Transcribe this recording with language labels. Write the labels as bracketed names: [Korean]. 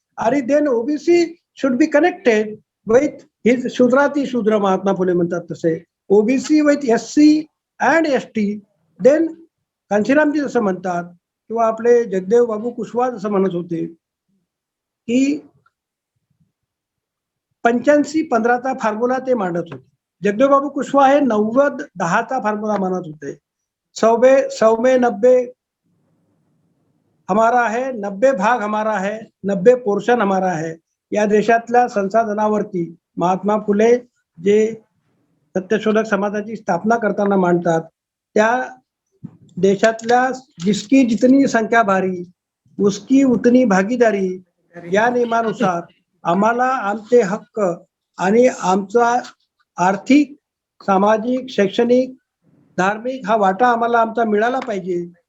[English] आणि then OBC should be connected with his शूद्राती शूद्र, [Marathi] महात्मा फुले म्हणतात तसे [English] OBC with SC and ST. [Marathi] Then Kanshiramji जसं म्हणतात किंवा आपले जगदेव बाबू कुशवाहा जसं म्हणत होते की 85-15चा फॉर्म्युला ते मांडत होते. जगदेव बाबू कुशवाहा हे 90-10चा फॉर्म्युला मानत होते. [Hindi] 100 में 90 हमारा है, 90 भाग हमारा है, 90 पोर्शन हमारा है. [Marathi] या देशातल्या संसाधनावरती महात्मा फुले जे सत्यशोधक समाजाची स्थापना करताना मांडतात, त्या देशातल्या [Hindi] जिसकी जितनी संख्या भारी उसकी उतनी भागीदारी [Marathi] या नियमानुसार आम्हाला आमचे हक्क आणि आमचा आर्थिक, सामाजिक, शैक्षणिक, धार्मिक हा वाटा आम्हाला आमचा मिळाला पाहिजे.